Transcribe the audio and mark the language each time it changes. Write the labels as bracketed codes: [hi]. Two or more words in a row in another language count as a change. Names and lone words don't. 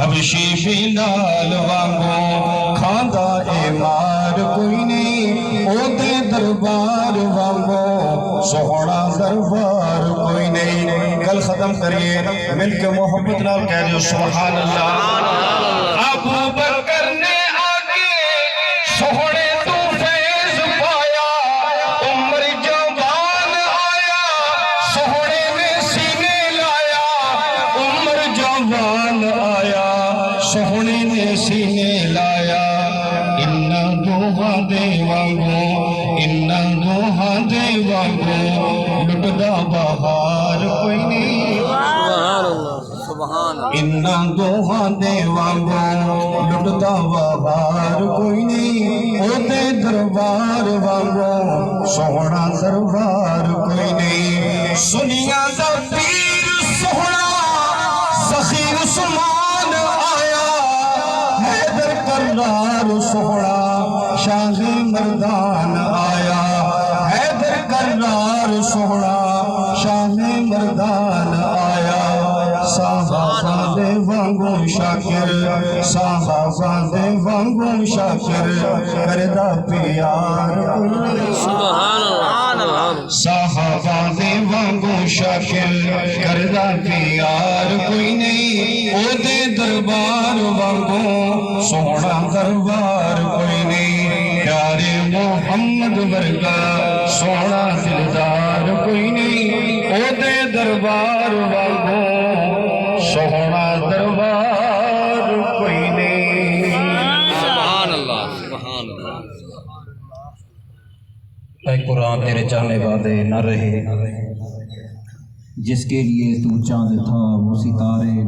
[pa] خرشی بلال وانگو کھاندا اے مار کوئی نہیں او دے دربار وانگو سوہنا دربار کوئی نہیں گل ختم کریے مل کے محبت نال کہہ دیو سبحان اللہ ابو بکر نے آگے سوہنے تو فیض پایا عمر جوان آیا سوہنے نے سینے لایا عمر جوان آیا سوہنے نے سینے لایا انہاں دوہاں دے وانگو انہاں دوہاں دے وانگو لٹدا بہار کوئی نہیں [ar] سبحان اللہ سبحان اللہ [pa] انہاں دوہاں دے وانگو لٹدا بہار کوئی نہیں او دے دربار وانگو سوہنا دربار کوئی نہیں سنیا دا پیر سوہنا سخی عثمان آیا حیدر کرار سوہنا شاہ مردان آیا حیدر کرار سوہنا شاہ مردان آیا صحابہ دے وانگو شاکر صحابہ دے وانگو شاکر کردہ پیار [ar] سبحان اللہ [pa] صحابہ دے وانگو شاکر کردہ پیار کوئی نہیں او دے دربار وانگو سونا دربار کوئی نہیں پیارے محمد ورگا سونا دلدار کوئی نہیں او دے دربار وانگو سونا دربار کوئی نہیں [ar] سبحان اللہ سبحان اللہ [ur] اے قرآن تیرے چاہنے والے نہ رہے جس کے لیے تو چاند تھا وہ ستارے